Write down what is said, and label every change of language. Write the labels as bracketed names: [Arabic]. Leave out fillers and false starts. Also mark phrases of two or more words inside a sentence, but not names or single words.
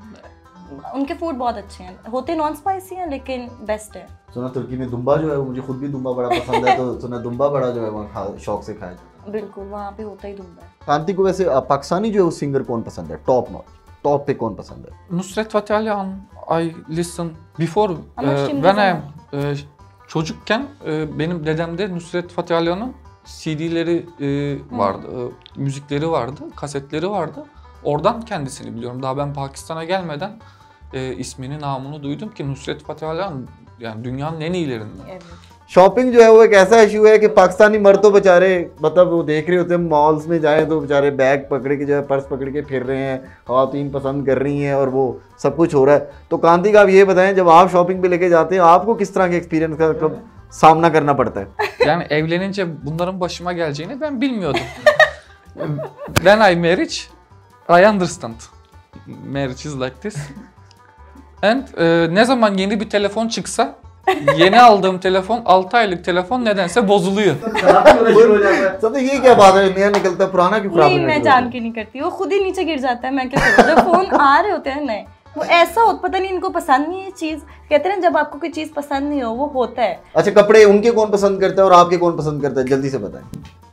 [Urdu] ان کے فوڈ بہت اچھے ہیں، ہوتے [English] non spicy [Urdu] ہیں لیکن بیسٹ ہے. سنا ترکی میں دنبہ جو ہے وہ، مجھے خود بھی دنبہ بڑا پسند ہے، تو سنا دنبہ بڑا جو ہے وہاں شوق سے کھایا جاتا ہے. بالکل، وہاں پہ ہوتا ہی دنبہ ہے. کانتی کو ویسے پاکستانی جو ہے وہ سنگر کون پسند ہے, [English] top notch, [Urdu] ٹاپ پہ کون پسند ہے? [English] Nusret Fatih I listen before [Turkish] Ama şimdi [English] when I [Turkish] zaman. am çocukken benim dedemde Nusret Fatih Ali'nin CD'leri vardı, müzikleri vardı, kasetleri vardı. Oradan kendisini biliyorum. Daha ben Pakistan'a gelmeden ismini, namını duydum ki Nusret Fatih Ali yani dünyanın en iyilerinden. Evet. [Urdu] شاپنگ جو ہے وہ ایک ایسا ایشو ہے کہ پاکستانی مرد تو بیچارے مطلب وہ دیکھ رہے ہوتے ہیں مالز میں جائیں تو بیچارے بیگ پکڑ کے جو ہے پرس پکڑ کے پھر رہے ہیں، خواتین پسند کر رہی ہیں اور وہ سب کچھ ہو رہا ہے. تو کانتی کا آپ یہ بتائیں، جب آپ شاپنگ پہ لے کے جاتے ہیں آپ کو کس طرح کے ایکسپیرینس کا سامنا کرنا پڑتا ہے? [Turkish] Yani evlenince bunların başıma geleceğini ben bilmiyordum. [English] When I married, I understand. Marriage is like this. [Turkish] And ne zaman yeni bir telefon çıksa, yeni aldığım telefon 6 aylık telefon nedense bozuluyor. [Urdu] تو یہ کیا بات ہے، نیا نکلتا ہے پرانا کیوں خراب نہیں، میں جان کے نہیں کرتی، وہ خود ہی نیچے گر جاتا ہے۔ میں کیا کروں، جب فون آ رہے ہوتے ہیں نئے، وہ ایسا ہوتا، پتا نہیں ان کو پسند نہیں ہے چیز. کہتے ہیں جب آپ کو کوئی چیز پسند نہیں ہو وہ ہوتا ہے. اچھا، کپڑے ان کے کون پسند کرتا ہے اور آپ کے کون پسند کرتا ہے، جلدی سے بتائیں.